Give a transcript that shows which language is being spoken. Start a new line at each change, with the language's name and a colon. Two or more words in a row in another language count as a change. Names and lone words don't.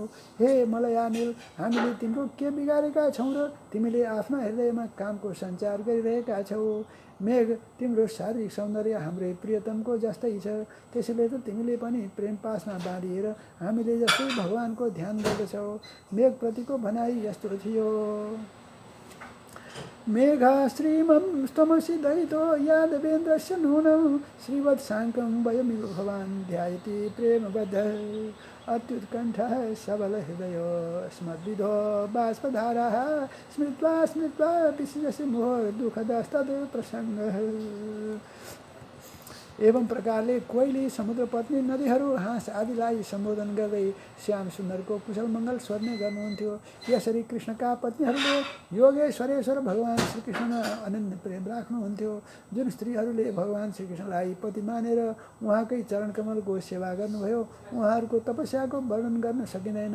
Nepali: हे मलयानिल, हामीले तिम्रो के बिगारेका छौँ र तिमीले आफ्ना हृदयमा कामको सञ्चार गरिरहेका छौ? मेघ, तिम्रो शारीरिक सौन्दर्य हाम्रै प्रियतमको जस्तै छ, त्यसैले त तिमीले पनि प्रेम पासमा बाँधिएर हामीले जस्तै भगवानको ध्यान गर्दछौ। मेघप्रतिको भनाइ यस्तो थियो,
Sanskrit: मेघा श्रीमस्तमसि दयितो यादवेन्द्रस्य नूनं श्रीवत्साङ्कं वयमिव भवान् ध्यायति प्रेमबद्धः अत्युत्कण्ठः सबलहृदयो स्मद्विधो बाष्पधाराः स्मृत्वा स्मृत्वा विशिजसि मुहुर्दुःखदस्तद् प्रसङ्गः।
Nepali: एवं प्रकारले कोइली, समुद्र पत्नी, नदीहरू, हाँस आदिलाई सम्बोधन गर्दै श्याम सुन्दरको कुशल मङ्गल स्वर्ने गर्नुहुन्थ्यो। यसरी कृष्णका पत्नीहरूले योगेश्वरेश्वर भगवान श्रीकृष्णमा अनन्य प्रेम राख्नुहुन्थ्यो। जुन स्त्रीहरूले भगवान श्रीकृष्णलाई पति मानेर उहाँकै चरणकमलको सेवा गर्नुभयो, उहाँहरूको तपस्याको वर्णन गर्न सकिँदैन।